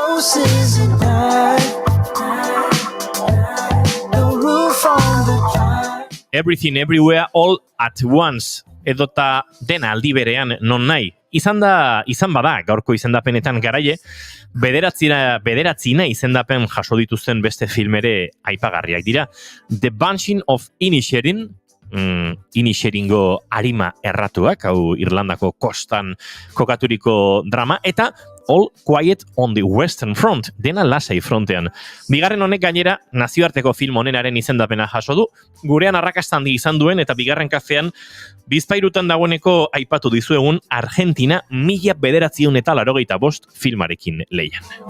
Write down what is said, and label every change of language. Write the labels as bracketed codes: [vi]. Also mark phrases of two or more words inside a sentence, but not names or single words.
[en] Everything, Everywhere, All at Once, [eu] edota dena aldi berean non nahi. Izan bada, gaurko izendapenetan garaie, bederatzina izendapen jaso dituzten beste film ere aipagarriak dira. The Banshee of Inisherin, Inisheringo arima erratuak, hau Irlandako kostan kokaturiko drama, eta All Quiet on the Western Front, dena lasai frontean. Bigarren honek gainera nazioarteko film honenaren izendapena jaso du, gurean arrakasta handi izan duen eta bigarren kafean bizpairutan dagoeneko aipatu dizuegun Argentina 1985 filmarekin lehian.